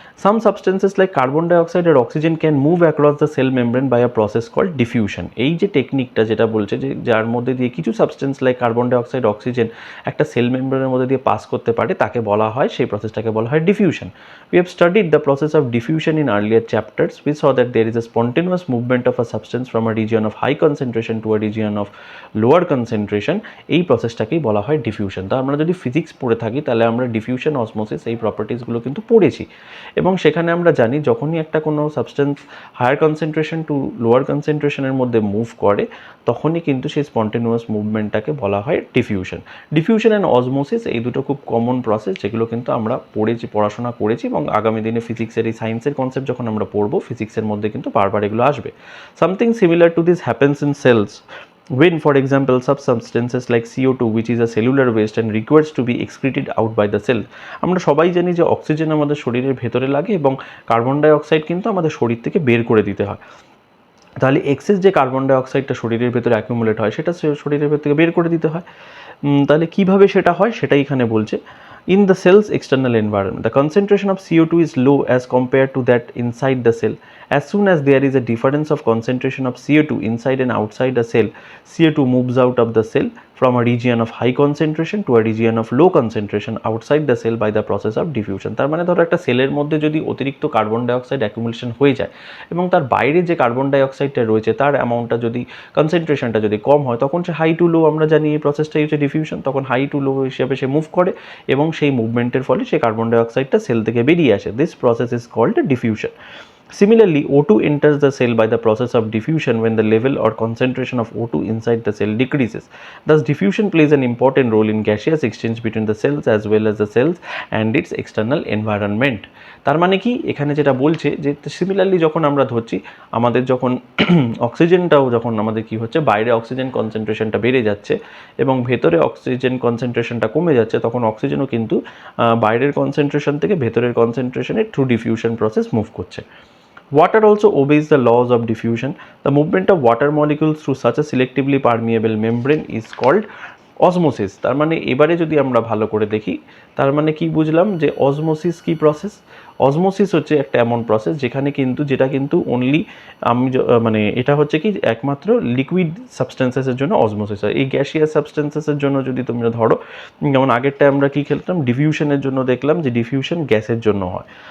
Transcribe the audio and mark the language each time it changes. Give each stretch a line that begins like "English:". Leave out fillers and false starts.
English: Some substances like carbon dioxide or oxygen can move across the cell membrane by a process called diffusion.
Bangla: এই যে টেকনিকটা যেটা বলছে, যে যার মধ্যে দিয়ে কিছু substance like carbon dioxide, oxygen একটা সেল মেমব্রেনের মধ্যে দিয়ে পাস করতে পারে, তাকে বলা হয়, সেই প্রসেসটাকে বলা হয় diffusion.
English: We have studied the process of diffusion in earlier chapters. We saw that there is a spontaneous movement of a substance from a region of high concentration to a region of lower concentration,
Bangla: এই প্রসেসটাকেই বলা হয় diffusion. তো আমরা যদি physics পড়ে থাকি তাহলে আমরা ডিফিউশন, অসমোসিস এই প্রপার্টিসগুলো কিন্তু পড়েছি, এবং সেখানে আমরা জানি যখনই একটা কোনো substance higher concentration two lower কনসেন্ট্রেশনের মধ্যে মুভ করে, তখনই কিন্তু সেই স্পন্টেনিয়াস মুভমেন্টটাকে বলা হয় ডিফিউশন। ডিফিউশন অ্যান্ড অসমোসিস এই দুটো খুব কমন প্রসেস, যেগুলো কিন্তু আমরা পড়েছি, পড়াশোনা করেছি, এবং আগামী দিনে ফিজিক্সের এই সায়েন্সের কনসেপ্ট যখন আমরা পড়বো, ফিজিক্সের মধ্যে কিন্তু বারবার এগুলো আসবে।
English: Something similar to this happens in cells when, for example, substances like CO2, which is a cellular waste and requires to be excreted out by the cell.
Bangla: আমরা সবাই জানি যে অক্সিজেন আমাদের শরীরের ভেতরে লাগে এবং কার্বন ডাই অক্সাইড কিন্তু আমাদের শরীর থেকে বের করে দিতে হয়। তাহলে এক্সেস যে কার্বন ডাই অক্সাইডটা শরীরের ভেতরে অ্যাকুমুলেট হয়, সেটা শরীরের ভেতর থেকে বের করে দিতে হয়। তাহলে কীভাবে সেটা হয় সেটাই এখানে বলছে।
English: In the cell's external environment, the concentration of CO2 is low as compared to that inside the cell. As soon as there is a difference of concentration of CO2 inside and outside a cell, CO2 moves out of the cell from a region of high concentration to a region of low concentration outside the cell by the process of diffusion.
Bangla: তার মানে ধরো একটা সেলের মধ্যে যদি অতিরিক্ত carbon dioxide accumulation হয়ে যায় এবং তার বাইরে যে কার্বন ডাইঅক্সাইডটা রয়েছে তার অ্যামাউন্টটা যদি, কনসেন্ট্রেশনটা যদি কম হয়, তখন সে হাই টু লো, আমরা জানি এই প্রসেসটাই হচ্ছে ডিফিউশন, তখন হাই টু লো হিসেবে সে মুভ করে এবং সেই মুভমেন্টের ফলে সেই কার্বন ডাইঅক্সাইডটা সেল থেকে বেরিয়ে আসে।
English: This process is called diffusion. Similarly, O2 enters the cell by the process of diffusion when the level or concentration of O2 inside the cell decreases. Thus, diffusion plays an important role in gaseous exchange between the cells as well as the cells and its external environment.
Bangla: তার মানে কি, এখানে যেটা বলছে যে similarly যখন আমরা ধরছি আমাদের যখন অক্সিজেনটাও যখন আমাদের কি হচ্ছে, বাইরে অক্সিজেন কনসেন্ট্রেশনটা বেড়ে যাচ্ছে এবং ভেতরে অক্সিজেন কনসেন্ট্রেশনটা কমে যাচ্ছে, তখন অক্সিজেনও কিন্তু বাইরের কনসেন্ট্রেশন থেকে ভেতরের কনসেন্ট্রেশনে থ্রু ডিফিউশন প্রসেস মুভ করছে।
English: Water also obeys the laws of diffusion. The movement of water molecules through such a selectively permeable membrane is called osmosis.
Bangla: তার মানে এবারে যদি আমরা ভালো করে দেখি, তার মানে কি বুঝলাম যে অসমোসিস কি প্রসেস। অসমোসিস হচ্ছে একটা এমন প্রসেস যেখানে কিন্তু, যেটা কিন্তু অনলি মানে এটা হচ্ছে কি একমাত্র লিকুইড সাবস্টেন্সেসের জন্য অসমোসিস হয়। এই গ্যাসিয়াস সাবস্টেন্সেসের জন্য যদি তোমরা ধরো, যেমন আগেরটা আমরা কি খেলতাম, ডিফিউশনের জন্য দেখলাম যে ডিফিউশন গ্যাসের জন্য হয়।